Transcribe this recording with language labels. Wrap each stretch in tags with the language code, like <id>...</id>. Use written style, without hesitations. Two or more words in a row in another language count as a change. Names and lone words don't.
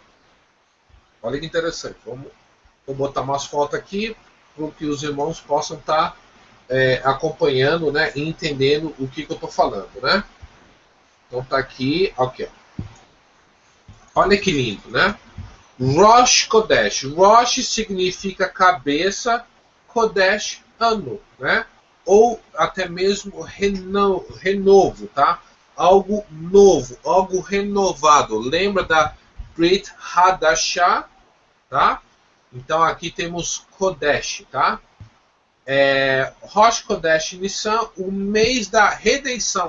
<pt>Olha que interessante, vou botar umas fotos aqui para que os irmãos possam estar acompanhando, né, e entendendo o que eu estou falando, né? Então tá aqui, ok. Olha que lindo, né?</pt> <he>ראש קודש.</he> <pt>Rosh significa cabeça, Kodesh, ano, né? Ou até mesmo renovo, tá? Algo novo, algo renovado. Lembra da</pt> <he>ברית חדשה,</he> <pt>tá? Então aqui temos Kodesh, tá?</pt> <he>ראש קודש ניסן,</he> <pt>o mês da redenção.</pt>